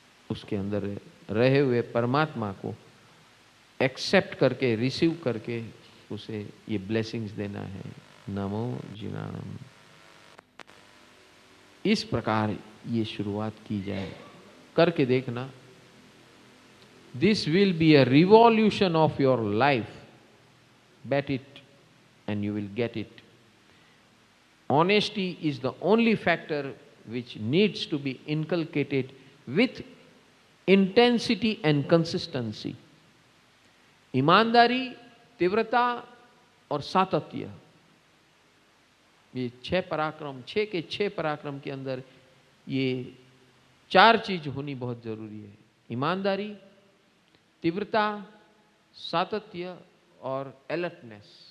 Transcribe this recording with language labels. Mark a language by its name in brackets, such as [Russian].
[Hindi] उसके अंदर रहे हुए परमात्मा को एक्सेप्ट करके, रिसीव करके उसे ये ब्लेसिंग्स देना है, नमो जीर्णाणम। इस प्रकार ये शुरुआत की जाए, करके देखना। [English] This will be a revolution of your life, bet it and you will get it. Honesty is the only factor which needs to be inculcated with intensity and consistency. [Hindi] ईमानदारी, तीव्रता और सातत्य, ये 6 पराक्रम, 6 के 6 पराक्रम के अंदर ये 4 चीज होनी बहुत जरूरी है। ईमानदारी, तीव्रता, सातत्य और अलर्टनेस।